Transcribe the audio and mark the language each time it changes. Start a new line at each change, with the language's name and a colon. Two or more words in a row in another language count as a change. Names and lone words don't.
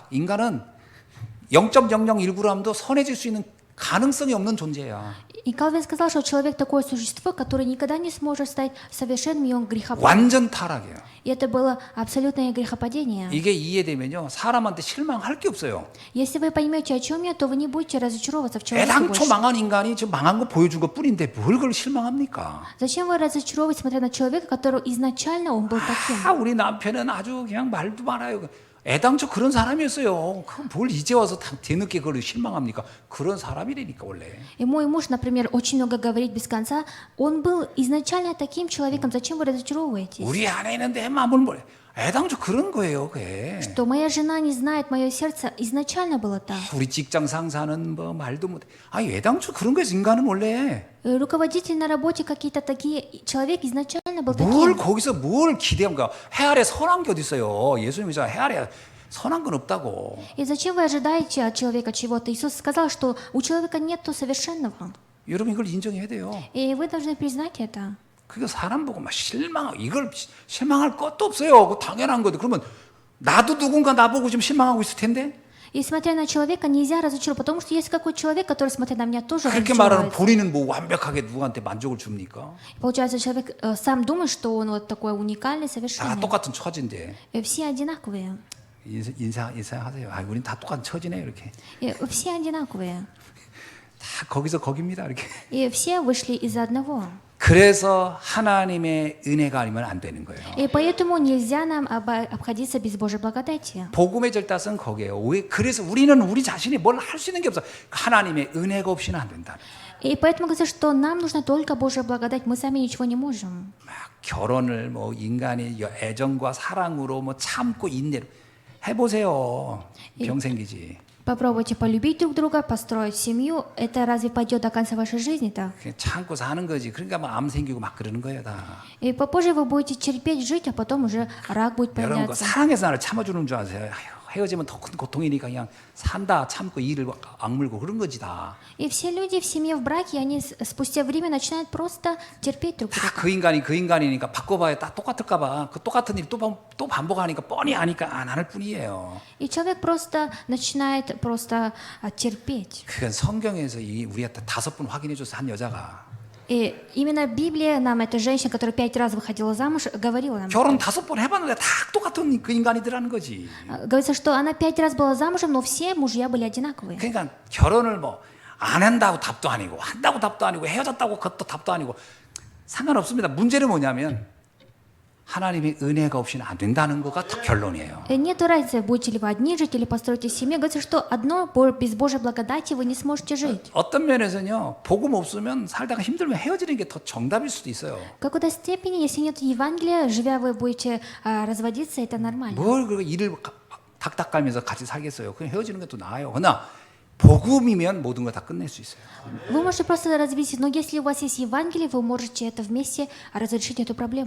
Korean: 인간은 0.0019g도 선해질 수 있는 가능성이 없는 존재야.
Russian: И Калвин сказал, что человек такое существо, которое никогда не сможет стать совершенным, и он грехопадет.
Korean: 완전 타락이에요.
Russian: И это было абсолютное грехопадение.
Korean: 이게 이해되면요, 사람한테 실망할 게 없어요.
Russian: Если вы поймете, о чем я, то вы не будете разочаровываться в человеке
Korean: 애당초
Russian: больше.
Korean: 망한 인간이 지금 망한 거 보여준 것 뿐인데 뭘 그걸 실망합니까?
Russian: Зачем вы разочаровывать, смотря на человека, который изначально он был таким?
Korean: 우리 남편은 아주 그냥 말도 많아요. 애당초 그런 사람이었어요. 그럼 뭘 이제 와서 뒤늦게 그걸 실망합니까? 그런 사람이라니까 원래.
Russian: И мой муж, например, очень много говорит без конца. Он был изначально таким человеком. Зачем вы разочаровываетесь?
Korean: 우리 아내는 내 마음을 몰라. 애당초 그런 거예요, 그게.
Russian: Что моя жена не знает мое сердце, изначально было так.
Korean: 우리 직장 상사는 뭐 말도 못해. 아니 애당초 그런 거예요, 인간은 원래.
Russian: Руководитель на работе какие-то такие. Человек изначально был
Korean: 뭘
Russian: таким.
Korean: 거기서 뭘 기대합니까? 해 아래 선한 게 어디 있어요? 예수님이잖아. 해 아래 선한 건 없다고.
Russian: И зачем вы ожидаете от человека чего-то? Иисус сказал, что у человека нет совершенного.
Korean: 여러분 이걸 인정해야 돼요.
Russian: И вы должны признать это.
Korean: 그게 사람 보고 막 실망하고 이걸 실망할 것도 없어요. 그 당연한 거죠. 그러면 나도 누군가 나보고 좀 실망하고 있을 텐데.
Russian: И смотря на человека, нельзя разочаровать, потому что есть какой-то человек, который, смотря на меня, тоже
Korean: 그렇게 말하는
Russian: разочаровывается.
Korean: 본인은 뭐 완벽하게 누구한테 만족을 줍니까?
Russian: Получается, человек сам думает, что он вот такой уникальный,
Korean: 다
Russian: совершенный.
Korean: 똑같은 처지인데
Russian: И все одинаковые.
Korean: 인사하세요. 아, 우린 다 똑같은 처지네 이렇게.
Russian: И все одинаковые.
Korean: 다 거기서 거깁니다 이렇게.
Russian: И все вышли из одного.
Korean: 그래서 하나님의 은혜가 아니면 안 되는 거예요.
Russian: И поэтому нельзя нам обходиться без Божьей благодати.
Korean: 복음의 절단은 거기에요. 그래서 우리는 우리 자신이 뭘 할 수 있는 게 없어. 하나님의 은혜가 없이는 안 된다.
Russian: И поэтому говорится, что нам нужна только Божья благодать, мы сами ничего не можем.
Korean: 막 결혼을 뭐 인간의 애정과 사랑으로 뭐 참고 인내로 해보세요. 병 생기지.
Russian: Попробуйте полюбить друг друга, построить семью. Это разве пойдет до конца вашей жизни-то?
Korean: 그냥 참고 사는 거지. 그러니까 막 암 생기고 막 그러는 거예요 다.
Russian: И попозже вы будете терпеть жить, а потом уже рак будет
Korean: 여러분 그
Russian: появляться.
Korean: 사랑해서 나를 참아주는 줄 아세요? 아휴, 헤어지면 더 큰 고통이니까 그냥 산다 참고 일을 악물고 그런 거지 다.
Russian: И все люди в семье, в браке, они спустя время начинают просто терпеть друг друга.
Korean: 다 그 인간이 그 인간이니까 바꿔봐야 다 똑같을까 봐. 그 똑같은 일 또 반복하니까 뻔히 아니까 안 할 뿐이에요.
Russian: И человек просто начинает просто терпеть.
Korean: 그건 성경에서 우리한테 5번 확인해줘서 한 여자가
Russian: И именно Библия нам, эта женщина, которая 5 раз выходила замуж, говорила нам.
Korean: 결혼 5번 해봤는데 다 똑같은 그 인간이더라는 거지.
Russian: Говорится, что она 5 раз была замужем, но все мужья были одинаковые.
Korean: 그러니까 결혼을 뭐 안 한다고 답도 아니고 한다고 답도 아니고 헤어졌다고 그것도 답도 아니고 상관없습니다. 문제는 뭐냐면 하나님의 은혜가 없이는 안 된다는 거가 결론이에요.
Russian: Нет разницы, будете ли вы одни жить или построите семью. Говорится, что одно без Божьей благодати вы не сможете жить.
Korean: 어떤 면에서는요, 복음 없으면 살다가 힘들면 헤어지는 게 더 정답일 수도 있어요.
Russian: В какой-то степени, если нет Евангелия, живя вы будете разводиться, это нормально.
Korean: 뭘 그 일을 닥닥 깔면서 같이 살겠어요. 그냥 헤어지는 게 더 나아요. 그러나 복음이면 모든 거 다 끝낼 수 있어요.
Russian: Вы можете просто развестись, но если у вас есть Евангелие, вы можете это вместе разрешить эту проблему.